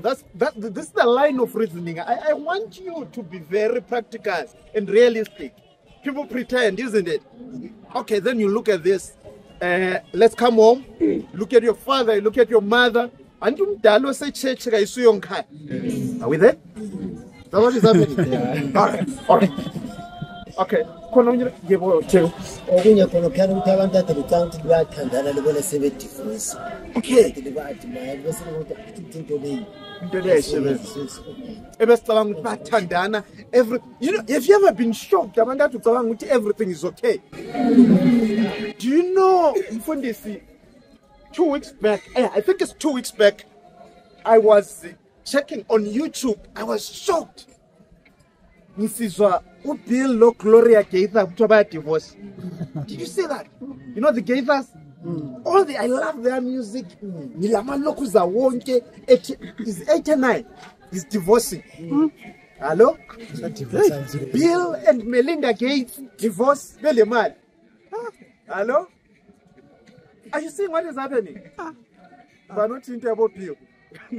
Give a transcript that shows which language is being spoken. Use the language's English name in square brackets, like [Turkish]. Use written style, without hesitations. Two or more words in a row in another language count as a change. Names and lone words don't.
[English] This is the line of reasoning. I want you to be very practical and realistic. People pretend, isn't it? Okay, then you look at this. Let's come home. Look at your father. Look at your mother. And you say church. Are we there? That's what is happening. Yeah. All right. Okay. [North Ndebele] Okunye khona phela ukuthi abantu ade becanga ukuthi bayathandana lebona sebedivorce. [English] Okay. [North Ndebele] Bathi manje bese ukuthi into leyi. Into leyi ebesicabanga ukuthi bathandana [English] you know, have you ever been shocked [North Ndebele] abantu athi ucabanga ukuthi [English] everything is okay? Do you know, Mfundisi, 2 weeks back, I think it's 2 weeks back, I was checking on YouTube. I was shocked. [North Ndebele] Ngisizwa uBill lo Gloria Gaither kuthiwa baya divorce. [English] Did you see that? You know the Gaithers? I love their music. [North Ndebele] Nilama lokuza wonke is 89. [English] He's divorcing. Hello? Bill and Melinda Gates divorce. Hello? Are you seeing what is happening? But not thinking about Bill. No.